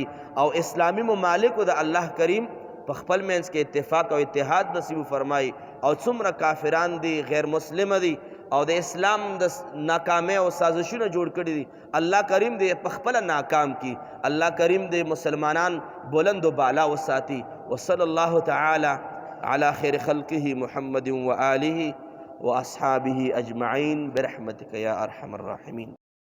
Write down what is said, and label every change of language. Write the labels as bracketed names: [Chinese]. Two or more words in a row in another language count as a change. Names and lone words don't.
[Pashto] او اسلامی ممالکو د الله کریم په خپل منځ کې اتفاق او اتحاد نصیب فرمائی. او څومره کافران دي، غیر مسلم دي او د اسلام د ناکامۍ او سازشونه جوړ کړي دي، الله کریم دې په خپله ناکام کی. الله کریم دې مسلمانان [Persian] بلند و بالا [Pashto] وساتي. [Arabic] وصلی الله تعالی علی خیر خلقه محمد و آله و اصحابه اجمعین برحمتک یا ارحم الراحمین.